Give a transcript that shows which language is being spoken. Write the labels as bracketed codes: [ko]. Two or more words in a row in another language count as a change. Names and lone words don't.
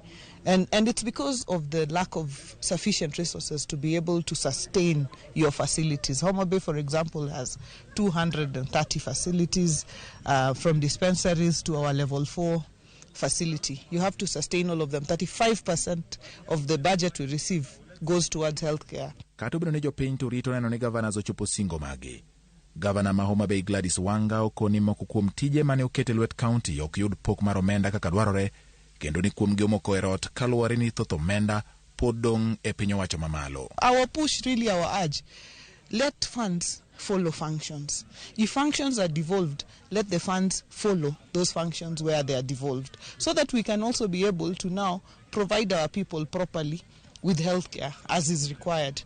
[en] And it's because of the lack of sufficient resources to be able to sustain your facilities. Homa Bay, for example, has 230 facilities, from dispensaries to our level 4 facility. You have to sustain all of them. 35% of the budget we receive goes towards healthcare. [luo] Kato bino ne jopiny to rito neno ni Gavanas ochopo singo magi. Gavana ma Homa Bay Gladys Wanga okoni moko kuom tije mane okete lwet county ok yud pok mar omenda kaka dwarore, kendo ni kuom gomoko erot kaluwore ni thoth omenda pod dong e piny owacho mamalo. [en] Our push, really our urge, let funds follow functions. If functions are devolved, let the funds follow those functions where they are devolved, so that we can also be able to now provide our people properly with healthcare as is required.